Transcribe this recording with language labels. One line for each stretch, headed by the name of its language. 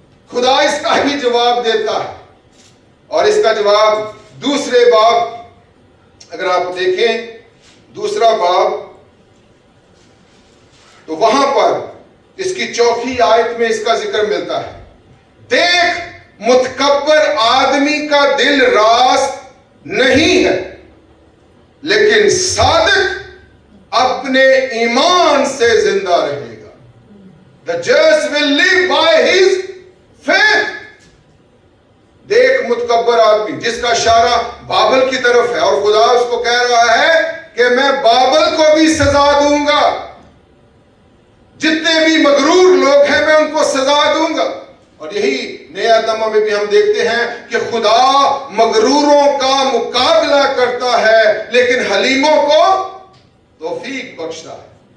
Urdu: خدا اس کا بھی جواب دیتا ہے, اور اس کا جواب دوسرے باب, اگر آپ دیکھیں دوسرا باب, تو وہاں پر اس کی 4 آیت میں اس کا ذکر ملتا ہے. دیکھ متکبر آدمی کا دل راست نہیں ہے, لیکن صادق اپنے ایمان سے زندہ رہے گا.
English: The just will live by his faith.
Urdu: دیکھ متکبر آدمی جس کا اشارہ بابل کی طرف ہے, اور خدا اس کو کہہ رہا ہے کہ میں بابل کو بھی سزا دوں گا. جتنے بھی مغرور لوگ ہیں میں ان کو سزا دوں گا. اور یہی نیا نامہ میں بھی ہم دیکھتے ہیں کہ خدا مغروروں کا مقابلہ کرتا ہے لیکن حلیموں کو توفیق بخشتا ہے.